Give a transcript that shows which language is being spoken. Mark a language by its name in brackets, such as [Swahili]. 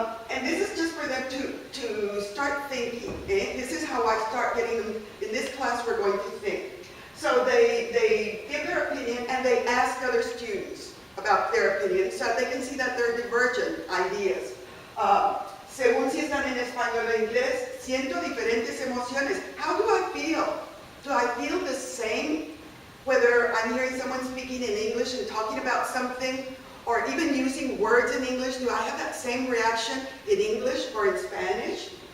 [English] And this is just for them to start thinking. This is how I start getting them. In this class, we're going to think. So they give their opinion, and they ask other students about their opinion, so they can see that they're divergent ideas. [Spanish] Según si están en español o inglés, siento diferentes emociones. [English] How do I feel? Do I feel the same? Whether I'm hearing someone speaking in English and talking about something, or even using words in English, do I have that same reaction in English or in Spanish?